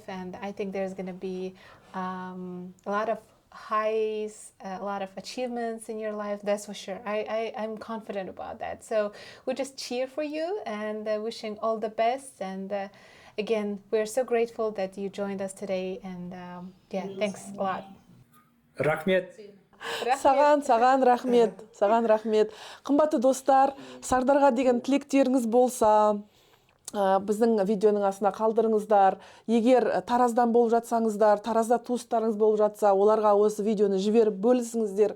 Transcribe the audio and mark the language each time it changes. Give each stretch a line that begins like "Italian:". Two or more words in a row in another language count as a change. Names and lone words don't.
English: And I think there's going to be a lot of highs, a lot of achievements in your life, that's for sure. I'm confident about that. So we just cheer for you and wishing all the best. And again, we're so grateful that you joined us today. And thanks a lot.
Kazakh: Рахмет. Саған рахмет. Қымбатты достар, Сардарға деген тілектеріңіз болса, біздің видеоның астына қалдырыңыздар. Егер Тараздан болып жатсаңыздар, Таразда туыстарыңыз болып жатса, оларға осы видеоны жіберіп бөлісіңіздер.